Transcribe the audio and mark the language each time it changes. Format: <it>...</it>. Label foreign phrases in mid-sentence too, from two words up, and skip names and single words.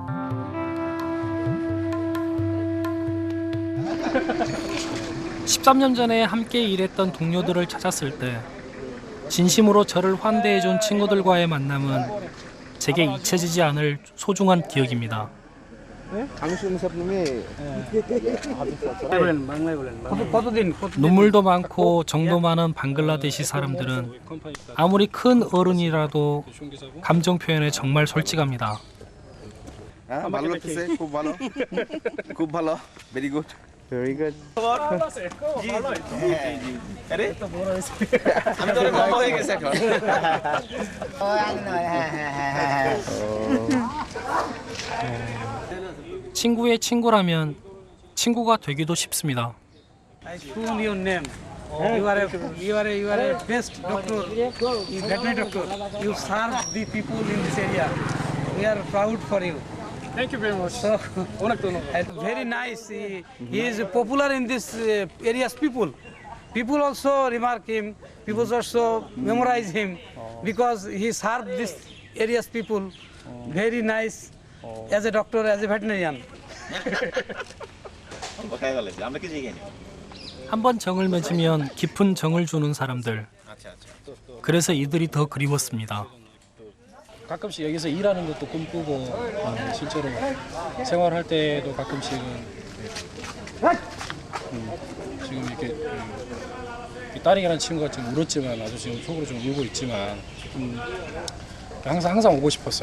<ko>(13년) 전에 함께 일했던 동료들을 찾았을 때 진심으로 저를 환대해준 친구들과의 만남은 제게 잊혀지지 않을 소중한 기억입니다. 눈물도 많고 정도 많은 방글라데시 사람들은 아무리 큰 어른이라도 감정 표현에 정말 솔직합니다.</ko> <bn>ভালো লাগতেছে, খুব ভালো, খুব ভালো,</bn> <en>very good, very good.</en> <bn>আমি তো লম্বা হয়ে গেছে এখন।</bn> <ko>친구의 친구라면 친구가 되기도 쉽습니다.</ko> <en>Soon your name. You are a best doctor, you veterinary doctor. You serve the people in this area. We are proud for you. Thank you very much. So, and very nice. He is popular in this area's people. People also remark him. People also memorize him because he served this area's people. Very nice as a doctor, as a veterinarian.</en> <ko>한번 정을 맺으면 깊은 정을 주는 사람들. 그래서 이들이 더 그리웠습니다. 가끔씩 여기서 일하는 것도 꿈꾸고 실제로 생활할 때도 가끔씩은 지금 이렇게 딸이라는 친구가 지금 울었지만 나도 지금 속으로 좀 울고 있지만 항상 오고 싶었어요.</ko>